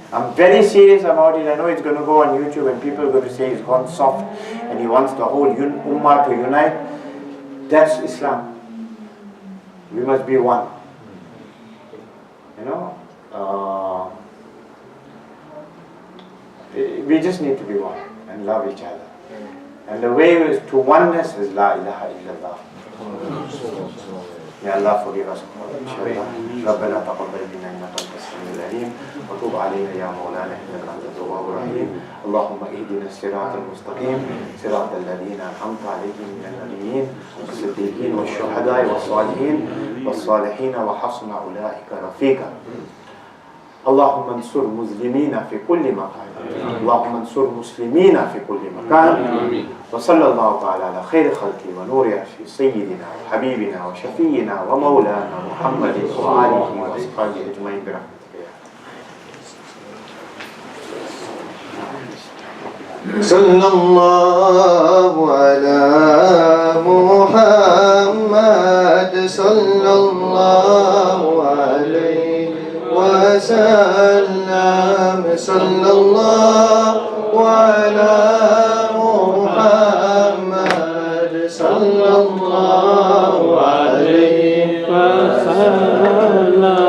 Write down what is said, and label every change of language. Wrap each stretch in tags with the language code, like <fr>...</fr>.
<en>I'm very serious about it. I know it's going to go on YouTube and people are going to say he's gone soft and he wants the whole ummah to unite. That's Islam. We must be one. You know, we just need to be one and love each other. And the way to oneness is La ilaha illallah. May Allah forgive us all, inshallah.</en> <ar>ربنا تقبل منا إنك أنت السميع العليم وتب علينا يا مولانا إنك أنت التواب الرحيم اللهم اهدنا الصراط المستقيم صراط الذين أنعمت عليهم من النبيين والصديقين والشهداء والصالحين وحسن أولئك رفيقا اللهم انصر مسلمين في كل مكان اللهم انصر مسلمين في كل مكان وصلى الله تعالى على خير خلقه ونور عرشه سيدنا وحبيبنا وشفينا ومولانا محمد وآله وأصحابه أجمعين برحمتك يا صلى الله على محمد صلى الله عليه وسلم صلى الله على محمد صلى الله عليه وسلم</ar>